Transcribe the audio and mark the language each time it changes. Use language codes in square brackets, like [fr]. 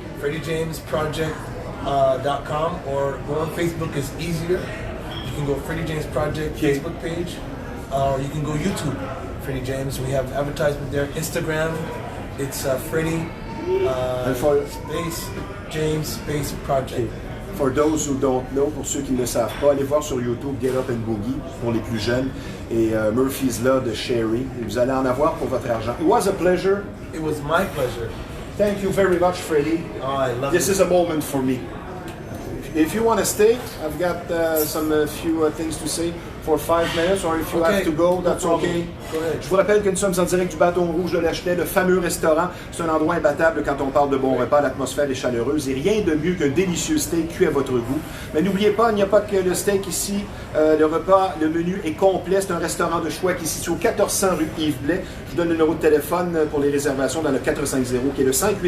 [en] FreddieJamesProject.com, or go on Facebook is easier. You can go Freddie James Project Okay. Facebook page, or you can go YouTube, Freddie James. We have advertisement there. Instagram, it's Freddie space James space Project. Okay. For those who don't know, [fr] pour ceux qui ne le savent pas, allez voir sur YouTube Get Up and Boogie pour les plus jeunes et Murphy's Law de Sherry. Et vous allez en avoir pour votre argent. [en] It was a pleasure. It was my pleasure. Thank you very much, Freddie. Oh, I love This it. is a moment for me. If you want to stay, I've got some few things to say for 5 minutes, or if you have to go, that's okay. Go ahead. [fr] Je vous rappelle que nous sommes en direct du Bâton Rouge de Lachenaie, le fameux restaurant. C'est un endroit imbattable quand on parle de bon repas, l'atmosphère est chaleureuse et rien de mieux qu'un délicieux steak cuit à votre goût. Mais n'oubliez pas, il n'y a pas que le steak ici. Le repas, le menu est complet. C'est un restaurant de choix qui est situé au 1400 rue Yves Blais. Je vous donne le numéro de téléphone pour les réservations dans le 450, qui est le 581-1888.